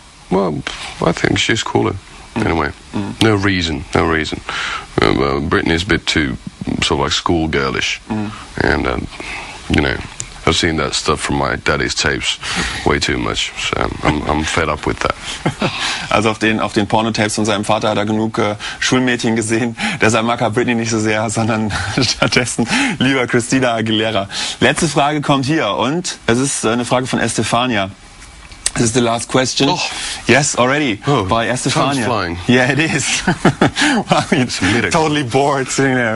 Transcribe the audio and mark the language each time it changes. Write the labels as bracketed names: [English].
[English] Well, I think she's cooler. Anyway, no reason. Britney's a bit too sort of like schoolgirlish, and you know, I've seen that stuff from my daddy's tapes way too much, so I'm fed up with that. [German] Also auf den Pornotapes von seinem Vater hat er genug Schulmädchen gesehen. Deshalb mag er Britney nicht so sehr, sondern stattdessen lieber Christina Aguilera. Letzte Frage kommt hier und es ist eine Frage von Estefania. [English] This is the last question. Oh. Yes, already. By Estefania. Time's flying. Yeah, it is. Well, you're totally bored sitting there.